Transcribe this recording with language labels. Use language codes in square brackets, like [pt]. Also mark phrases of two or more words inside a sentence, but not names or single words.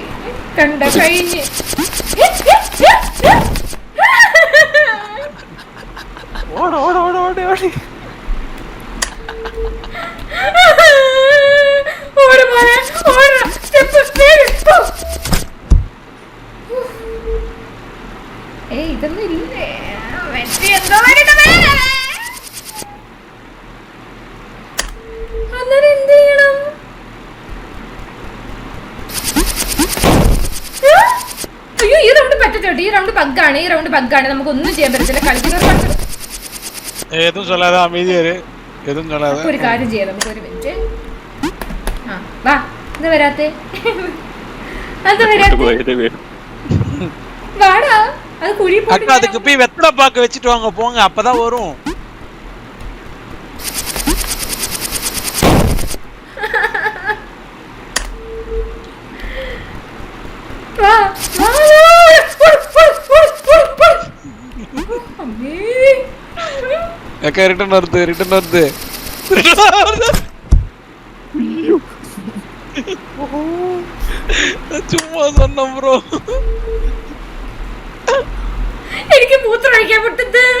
[ml] കണ്ട കഴിഞ്ഞ്. [ta] ஓட ஓட ஓட ஓட ஓடி. [ml] ഓട് മോനെ, ഓട്. [en] step speed. [ml] ഏയ് ഇതൊന്നും ഇല്ലേ? വെട്ടി എന്തോ വരണമേ. അന്നേരം എന്ത് ചെയ്യണം? അയ്യോ ഈ റൗണ്ട് പറ്റത്തോട്ട്. ഈ റൗണ്ട് ബഗ്ഗാണ്, ഈ റൗണ്ട് ബഗ്ഗാണ്. നമുക്കൊന്നും ചെയ്യാൻ പറ്റത്തില്ല. കളിക്കുന്നവർ [ta] எதுவும் சொல்லாத, அமைதியா இரு, எதுவும் சொல்லாத. [ml] ഒരു കാര്യം ചെയ്യാം നമുക്ക്. ഒരു മിനിറ്റ്. ആ വാ. എന്താ വരാത്തെ? എന്താ വരാത്തെ? വാടാ. അത് കുഴി [ta] அக்கா அதுக்கு போய் வெத்தலை பாக்க வச்சுட்டு வாங்க, போங்க, அப்பதான் வரும். [ml] വാ വാ. അമ്മേ. [ta] அக்கா ரிட்டர்ன் வருது, ரிட்டர்ன் வருது. சும்மா சொன்னேன் ப்ரோ. [ml] എനിക്ക് മൂത്രം ഒഴിക്കാൻ പറ്റത്ത്.